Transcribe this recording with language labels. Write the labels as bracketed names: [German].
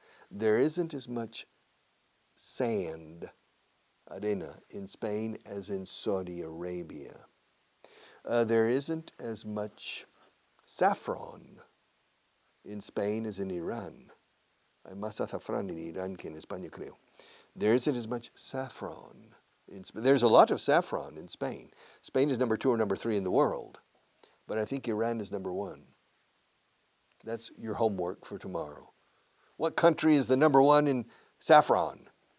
[English] There isn't as much sand, arena, in Spain as in Saudi Arabia. There isn't as much saffron in Spain as in Iran. [Spanish] Hay más azafrán en Irán que en España, creo. [English] There isn't as much saffron in Spain. There's a lot of saffron in Spain. Spain is number 2 or number 3 in the world. But I think Iran is number 1. That's your homework for tomorrow. What country is the number 1 in saffron?